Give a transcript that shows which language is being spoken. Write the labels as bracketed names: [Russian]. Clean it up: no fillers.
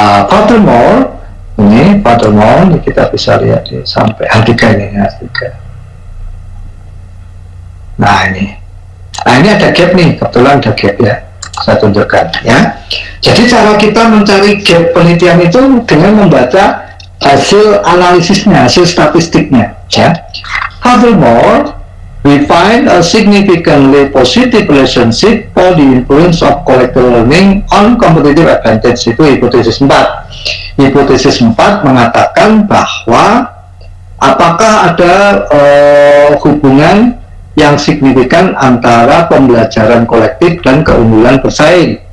[English] Furthermore, [Indonesian] ini kita bisa lihat di sampai H3 ini, H3. Nah ini ada gap nih, kebetulan ada gap ya, saya tunjukkan ya. Jadi cara kita mencari gap penelitian itu dengan membaca hasil analisisnya, hasil statistiknya ya. [English] Furthermore, we find a significantly positive relationship for the influence of collective learning on competitive advantage. [Indonesian] Itu hipotesis 4. Hipotesis 4 mengatakan bahwa apakah ada hubungan yang signifikan antara pembelajaran kolektif dan keunggulan bersaing.